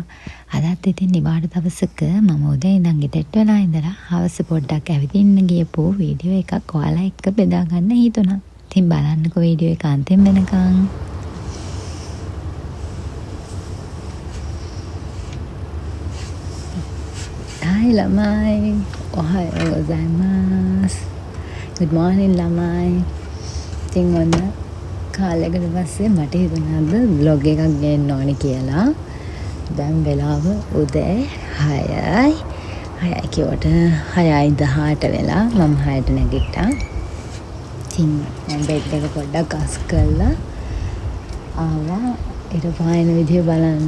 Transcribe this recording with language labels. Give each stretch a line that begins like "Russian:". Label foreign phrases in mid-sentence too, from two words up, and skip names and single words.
Sinhala: අදත් ඉතින් නිවාඩු දවසක මම උදේ ඉඳන් ගෙදරට වෙලා ඉඳලා හවස පොඩ්ඩක් ඇවිදින්න ගියපු වීඩියෝ එකක් ඔයාලා එක්ක බෙදා ගන්න හිතුණා. ඉතින් බලන්නකෝ වීඩියෝ එක අන්තිම වෙනකන්. Hai ළමයි.
Japanese: おはようございます.
English: Good morning
Sinhala: ළමයි. ඉතින් ඔන්න කාලයකට පස්සේ මට හිතුණාද vlog එකක් ගේන්න ඕනේ කියලා. දැන් වෙලාව උදේ 6යි. 6යි කියවට 6:18 වෙලා මම 6ට නැගිට්ටා. ඉතින් මම බෙඩ් එක පොඩ්ඩක් අස් කරලා ආවා ඉර පායන විදිය බලන්න.